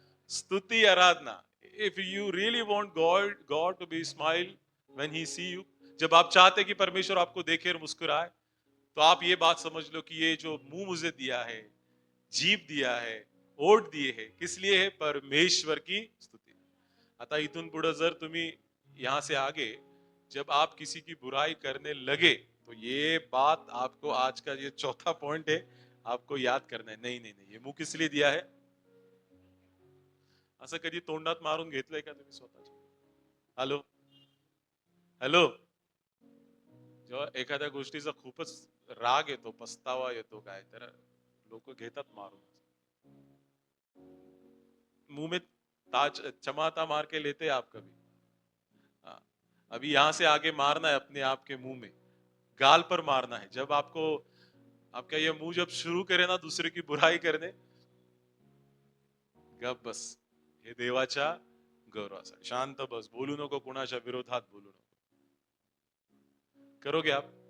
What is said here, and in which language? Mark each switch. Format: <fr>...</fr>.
<hi>स्तुति आराधना।</hi> <en>if you really want God to be smile when he see you,</en> <hi>जब आप चाहते कि परमेश्वर आपको देखे और मुस्कुराए, तो आप ये बात समझ लो कि ये जो मुंह मुझे दिया है, जीभ दिया है, ओठ दिए है, किस लिए है? परमेश्वर की स्तुती।</hi> <mr>आता इथून पुढे जर तुम्ही</mr> <hi>यहां से आगे जब आप किसी की बुराई करने लगे, तो ये बात आपको आज का ये चौथा पॉइंट है, आपको याद करना है। नहीं नहीं नहीं, ये मुंह किस लिए दिया है?</hi> <mr>असं कधी तोंडात मारून घेतलंय का तुम्ही स्वतःच्या? Hello hello. जेव्हा एखाद्या गोष्टीचा खूपच राग येतो, पस्तावा येतो, काय तर लोक घेतात मारून,</mr> <hi>मुंह में ताज चमाता मार के लेते हैं आप कभी? हाँ। अभी यहां से आगे मारना है अपने आप के मुंह में, गाल पर मारना है। जब आपको आपका ये मुंह जब शुरू करे ना दूसरे की बुराई करने,</hi> <mr>गप बस, हे देवाच्या गौरवासाठी शांत बस, बोलू नको, कुणाच्या विरोधात बोलू नको।</mr> <hi>करोगे आप?</hi>